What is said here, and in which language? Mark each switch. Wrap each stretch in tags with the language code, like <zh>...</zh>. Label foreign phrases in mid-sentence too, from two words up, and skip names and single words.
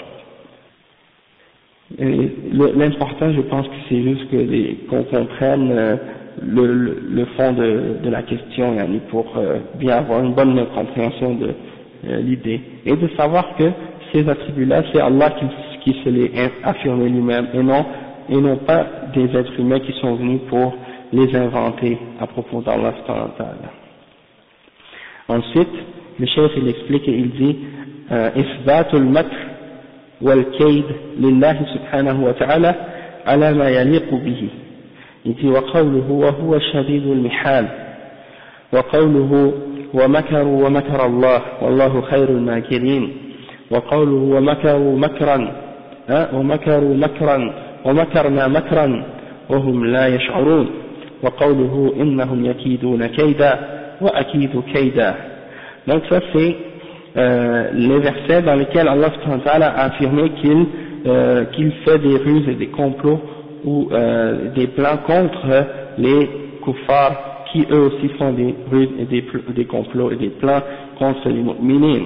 <fr>L'important, je pense que c'est juste qu'on comprenne le fond de la question, pour bien avoir une bonne compréhension de l'idée, et de savoir que ces attributs-là, c'est Allah qui se les affirme lui-même, et non pas des êtres humains qui sont venus pour les inventer à propos d'</fr> <ar>الله سبحانه وتعالى.</ar> <fr>Ensuite, le chef il explique et il dit</fr> <ar>إثبات المكر والكيد لله سبحانه وتعالى على ما يليق به.</ar> <fr>Il dit</fr> <ar>وقوله وهو شديد المحال وقوله ومكروا ومكر الله والله خير الماكرين وقوله ومكروا مكرا ومكروا مكرا ومكرنا مكرا وهم لا يشعرون وقوله إنهم يكيدون كيدا وأكيد كيدا.</ar> <fr>Donc ça c'est les versets dans lesquels</fr> <ar>الله سبحانه وتعالى</ar> <fr>a affirmé qu'il fait des ruses et des complots ou des plans contre les kuffars qui eux aussi font des ruses et des complots et des plans contre les mu'minin.</fr>